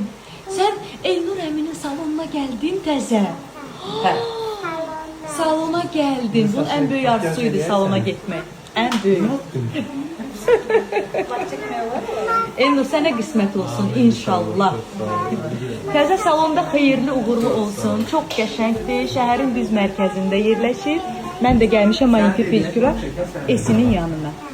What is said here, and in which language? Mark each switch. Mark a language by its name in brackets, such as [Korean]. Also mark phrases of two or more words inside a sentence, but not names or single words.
[Turkish] Sen Elnur Əminin salonuna geldin təzə. Salona geldin. Bunun en büyük arzusuydu salona gitmek. En büyük. [Azerbaijani] Elnur sənə qismət olsun inşallah. Təzə salonda xeyirli, uğurlu olsun. Çox qəşəngdir. Şəhərin düz mərkəzində yerləşir. Mən də gəlmişəm manikür pediküra Esinin yanına.